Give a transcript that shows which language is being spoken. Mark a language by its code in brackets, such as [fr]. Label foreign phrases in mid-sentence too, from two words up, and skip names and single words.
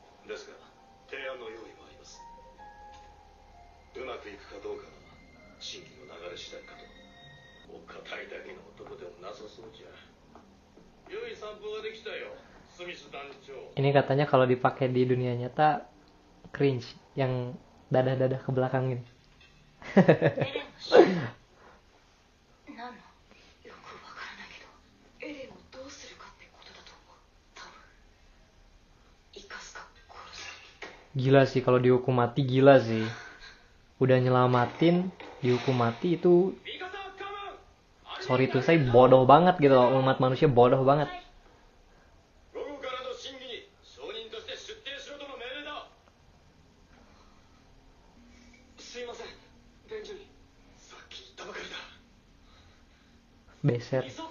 [id] Ini katanya kalau dipakai di dunia nyata cringe, yang dadah-dadah ke belakang ini. [ja] 何のよくわからないけどエレンをどうするかってことだと思う。多分生かすか殺すか。 [id] Gila sih kalau dihukum mati, gila sih. Udah nyelamatin, dihukum mati itu, sorry tuh saya bodoh banget gitu loh. Umat manusia bodoh banget. Beser.